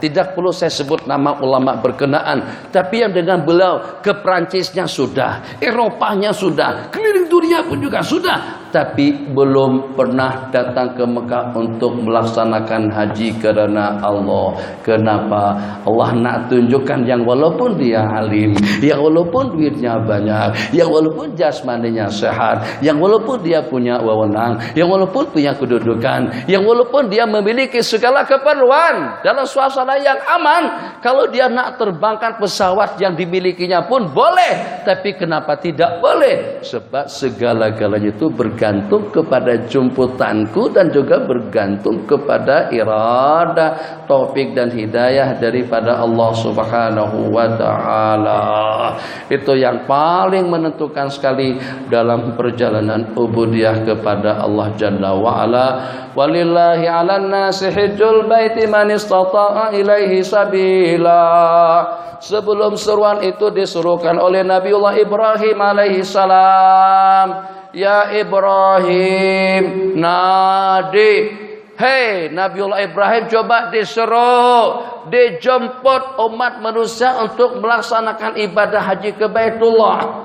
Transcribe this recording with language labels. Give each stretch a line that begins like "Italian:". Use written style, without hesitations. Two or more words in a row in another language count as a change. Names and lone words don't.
Malay: Tidak perlu saya sebut nama ulama berkenaan. Tapi yang dengan beliau ke Perancisnya sudah, Eropanya sudah, keliling dunia pun juga sudah. Tapi belum pernah datang ke Mekah untuk melaksanakan haji karena Allah. Kenapa? Allah nak tunjukkan yang walaupun dia alim, yang walaupun duitnya banyak, yang walaupun jasmaninya sehat, yang walaupun dia punya wewenang, yang walaupun punya kedudukan, yang walaupun dia memiliki segala keperluan dalam suasana yang aman, kalau dia nak terbangkan pesawat yang dimilikinya pun boleh. Tapi kenapa tidak boleh? Sebab segala-galanya itu bergantung kepada jemputanku dan juga bergantung kepada irada, taufik dan hidayah daripada Allah
Arabic: سبحانه وتعالى.
Malay: Itu yang paling menentukan sekali dalam perjalanan ubudiyah kepada Allah
Arabic: جل وعلا. ولله على الناس حج البيت من استطاع إليه سبيلا.
Malay: Sebelum seruan itu disuruhkan oleh Nabiullah Ibrahim
Arabic: عليه السلام, يا إبراهيم، نادِ.
Malay: Hei Nabiullah Ibrahim, coba disuruh, dijemput umat manusia untuk melaksanakan ibadah haji ke Baitullah.